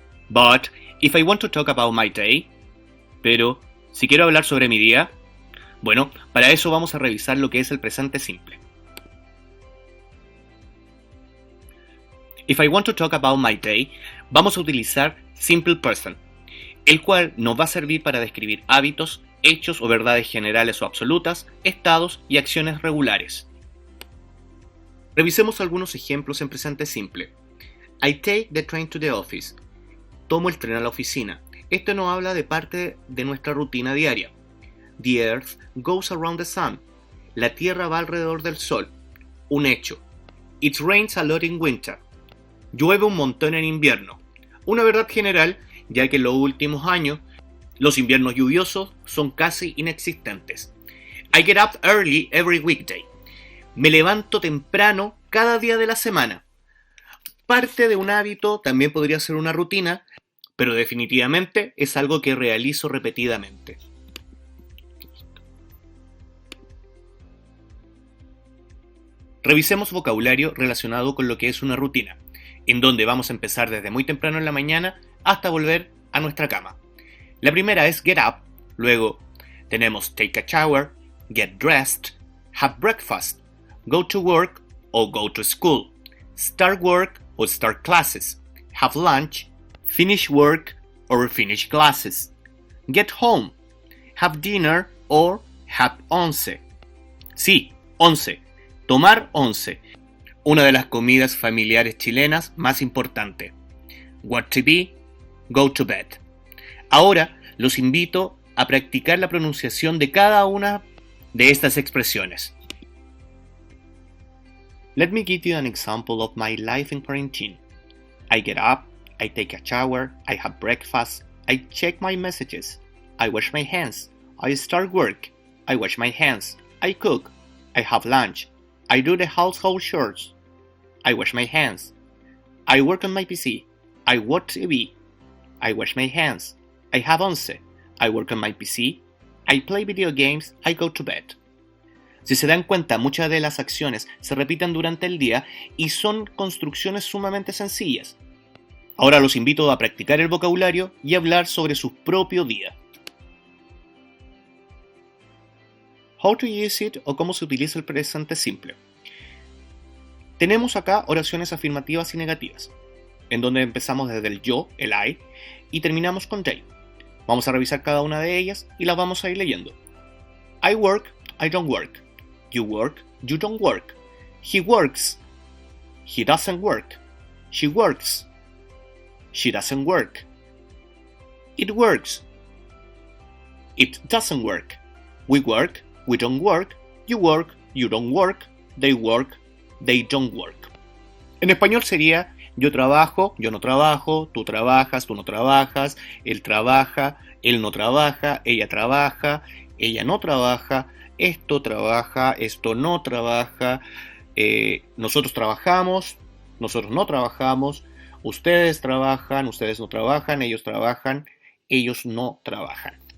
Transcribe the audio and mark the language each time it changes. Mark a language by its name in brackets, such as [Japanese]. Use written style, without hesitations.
[English] But if I want to talk about my day, [Spanish] pero Si quiero hablar sobre mi día, bueno, para eso vamos a revisar lo que es el presente simple. [English] If I want to talk about my day, [Spanish] vamos a utilizar simple present, el cual nos va a servir para describir hábitos, hechos o verdades generales o absolutas, estados y acciones regulares. Revisemos algunos ejemplos en presente simple. [English] I take the train to the office. [Spanish] Tomo el tren a la oficina. Esto nos habla de parte de nuestra rutina diaria. [English] The earth goes around the sun. [Spanish] La tierra va alrededor del sol. Un hecho. [English] It rains a lot in winter. [Spanish] Llueve un montón en invierno. Una verdad general, ya que en los últimos años los inviernos lluviosos son casi inexistentes. [English] I get up early every weekday. [Spanish] Me levanto temprano cada día de la semana. Parte de un hábito también podría ser una rutina, pero definitivamente es algo que realizo repetidamente. Revisemos vocabulario relacionado con lo que es una rutina, en donde vamos a empezar desde muy temprano en la mañana hasta volver a nuestra cama. La primera es [English] get up, [Spanish] luego tenemos [English] take a shower, get dressed, have breakfast, go to work o go to school, start work o start classes, have lunch, finish work or finish classes, get home, have dinner or have once. [Spanish] Sí, once, tomar once, una de las comidas familiares chilenas más importantes. [English] Watch TV, go to bed. [Spanish] Ahora los invito a practicar la pronunciación de cada una de estas expresiones. [English] Let me give you an example of my life in quarantine. I get up, I take a shower, I have breakfast, I check my messages, I wash my hands, I start work, I wash my hands, I cook, I have lunch, I do the household chores, I wash my hands, I work on my PC, I watch TV, I wash my hands, I have once, I work on my PC, I play video games, I go to bed. [Spanish] Si se dan cuenta, muchas de las acciones se repiten durante el día y son construcciones sumamente sencillas. Ahora los invito a practicar el vocabulario y hablar sobre su propio día. [English] How to use it [Spanish] o cómo se utiliza el presente simple. Tenemos acá oraciones afirmativas y negativas, en donde empezamos desde el yo, el I, y terminamos con they. Vamos a revisar cada una de ellas y las vamos a ir leyendo. [English] I work, I don't work. You work, you don't work. He works, he doesn't work. She works, she doesn't work. It works, it doesn't work. We work, we don't work. You work, you don't work. They work, they don't work. [Spanish] En español sería yo trabajo, yo no trabajo, tú trabajas, tú no trabajas, él trabaja, él no trabaja, ella no trabaja, esto trabaja, esto no trabaja, nosotros trabajamos, nosotros no trabajamos, ustedes trabajan, ustedes no trabajan, ellos no trabajan.